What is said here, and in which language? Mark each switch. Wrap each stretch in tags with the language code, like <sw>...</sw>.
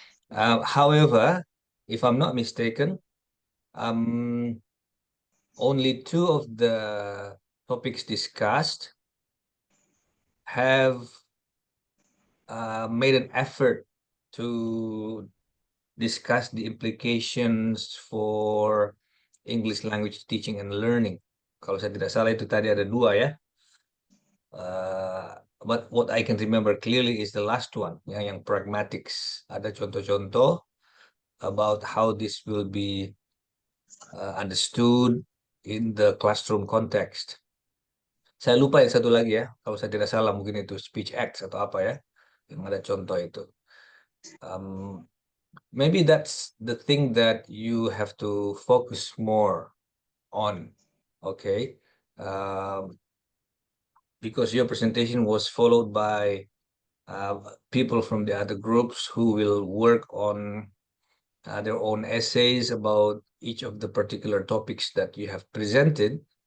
<en>However, if I'm not mistaken, only 2 of the topics discussed have made an effort to discuss the implications for English language teaching and learning.</en> <id>Kalau saya tidak salah itu tadi ada 2 ya.</id> <en>But what I can remember clearly is the last one,</en> <id>yang</id> <en>pragmatics.</en> <id>Ada contoh-contoh</id> <en>about how this will be understood in the classroom context.</en> <id>Saya lupa yang satu lagi ya, kalau saya tidak salah mungkin itu speech acts atau apa ya, yang ada contoh itu.</id> <en>Maybe that's the thing that you have to focus more on, okay? Because your presentation was followed by people from the other groups who will work on their own essays about each of the particular topics that you have presented.</en>